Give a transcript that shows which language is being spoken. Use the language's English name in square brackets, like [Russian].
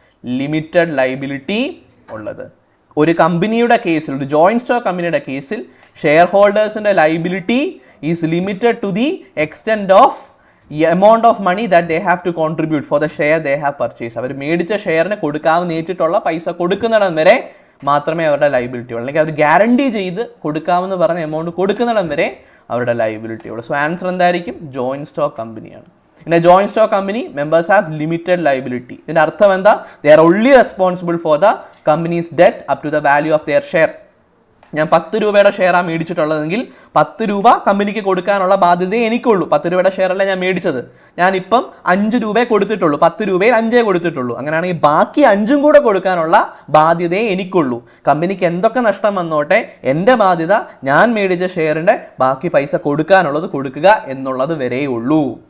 [Malayalam] Limited liability ഉള്ളത്. ഒരു കമ്പനിയുടെ കേസിൽ, ഒരു ജോയിന്റ് സ്റ്റോക്ക് കമ്പനിയുടെ കേസിൽ share ഹോൾഡേഴ്സിന്റെ [English] Liability is limited to the extent of amount of money that they have to contribute for the share they have purchased. [Malayalam] അവർ മേടിച്ച ഷെയറിന് കൊടുക്കാവുന്നേറ്റിട്ടുള്ള പൈസ കൊടുക്കുന്നിടം വരെ മാത്രമേ അവരുടെ ലൈബിലിറ്റി ഉള്ളൂ. അല്ലെങ്കിൽ അവർ ഗ്യാരണ്ടി ചെയ്ത് കൊടുക്കാമെന്ന് പറഞ്ഞ എമൗണ്ട് കൊടുക്കുന്നിടം വരെ അവരുടെ ലൈബിലിറ്റി ഉള്ളൂ. സോ ആൻസർ എന്തായിരിക്കും? ജോയിന്റ് സ്റ്റോക്ക് കമ്പനിയാണ്. [English] In a joint stock company, members have limited liability. [Malayalam] ഇതിന്റെ അർത്ഥം എന്താ? [English] They are only responsible for the company's debt up to the value of their share. [Malayalam] ഞാൻ 10 രൂപയുടെ ഷെയറാണ് മേടിച്ചിട്ടുള്ളതെങ്കിൽ 10 രൂപ കമ്പനിക്ക് കൊടുക്കാനുള്ള ബാധ്യതയെ എനിക്കുള്ളൂ. 10 രൂപയുടെ ഷെയറല്ല ഞാൻ മേടിച്ചത്, ഞാനിപ്പം 5 രൂപയെ കൊടുത്തിട്ടുള്ളൂ, 10 രൂപയിൽ 5 കൊടുത്തിട്ടുള്ളൂ. അങ്ങനെയാണെങ്കിൽ ബാക്കി 5 കൂടെ കൊടുക്കാനുള്ള ബാധ്യതയെ എനിക്കുള്ളൂ. കമ്പനിക്ക് എന്തൊക്കെ നഷ്ടം വന്നോട്ടെ, എൻ്റെ ബാധ്യത ഞാൻ മേടിച്ച ഷെയറിൻ്റെ ബാക്കി പൈസ കൊടുക്കാനുള്ളത് കൊടുക്കുക എന്നുള്ളത് വരെയേ ഉള്ളൂ.